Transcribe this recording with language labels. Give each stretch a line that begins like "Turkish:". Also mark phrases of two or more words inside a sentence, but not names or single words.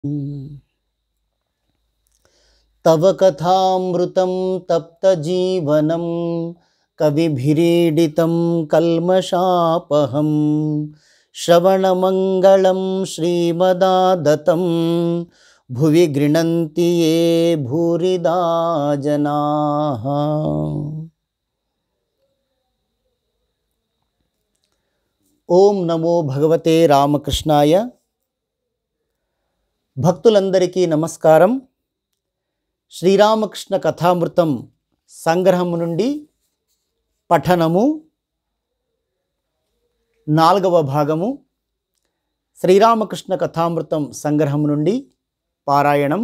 Sanskrit: तव कथामृतं तप्तजीवनं कविभिरीडितं कल्मषापहं श्रवणमङ्गलं श्रीमदादतं भुवि गृह्णन्ति ये भूरिदा जनाः। ఓం నమో భగవతే రామకృష్ణాయ.
Telugu: భక్తులందరికీ నమస్కారం. శ్రీరామకృష్ణ కథామృతం సంగ్రహము నుండి పఠనము 4వ భాగము. శ్రీరామకృష్ణ కథామృతం సంగ్రహము నుండి పారాయణం.